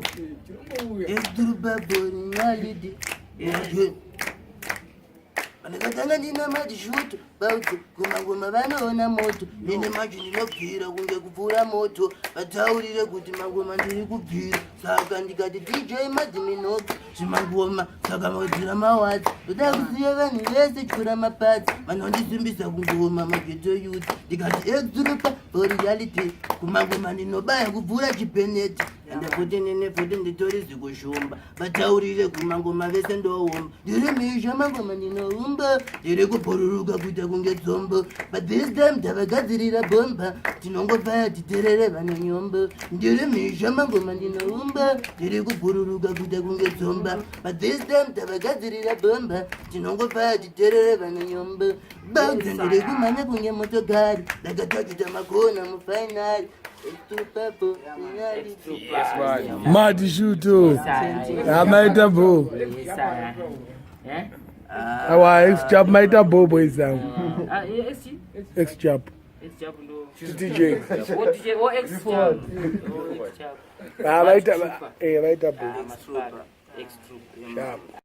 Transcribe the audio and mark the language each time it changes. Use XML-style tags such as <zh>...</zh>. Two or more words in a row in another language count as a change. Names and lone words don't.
<sn>esdurubaborialidi andikatanga ndina madishuto bauti kumangoma vanoona moto nene manje ndinobvira kunge kupfuura moto vataurire kuti mangoma ndiri kubvira saka ndikati dj madhiminoki zvimangoma saka maudzira mawadzi ndoda kuziva vanhu vese chura mapadzi vanondisimbisa kungoma mageto youth ndikati exdrupa</sn> <en>for reality</en> <sn>kumangoma ndinobaya kupfuura chipeneti andapoti nene poti nditori zikushumba vataurire kumangoma vese ndoumba ndiri mhizha mangoma ndinoumba ndiri kubhururuka kuita kunge dzombo</sn> <en>but this time</en> <sn>ndavagadzirira bomba tinongobaya titerere vane nyombo ndiri mhizha mangoma ndinoumba ndiri kubhururuka kuita kunge dzomba</sn> <en>but this time</en> <sn>ndavagadzirira bomba tinongobaya titerere vane nyombo baudza ndiri kumhanya kunge motokari ndakatachita makona mufainari Mati shuto. Amaita bo. Awa ex-chap maita bo boys zangu. Ex-chap. DJ. Amaita bo. Extra.</sn>